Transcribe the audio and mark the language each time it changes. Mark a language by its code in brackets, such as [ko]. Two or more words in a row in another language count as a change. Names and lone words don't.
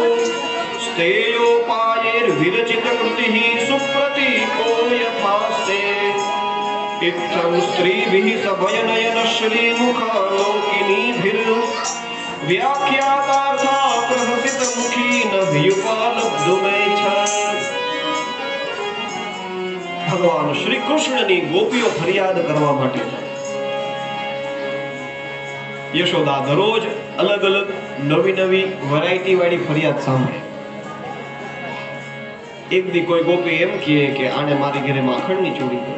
[sa] स्तेयोपायैर्विरचितकृतिः सुप्रतीको यथास्ते इत्थं स्त्रीभिः सभयनयनश्रीमुखालोकिनीभिर्व्याख्यातार्था प्रहसितमुखी न व्युपालब्धुमेच्छत् [gu] ભગવાન શ્રી કૃષ્ણની ગોપીઓ ફરિયાદ કરવા માટે યશોદા દરરોજ અલગ અલગ નવી નવી વેરાયટી વાળી ફરિયાદ સાંભળે. એક દી કોઈ ગોપી એમ કહે કે આને મારી ઘરે માખણની ચોરી કરી.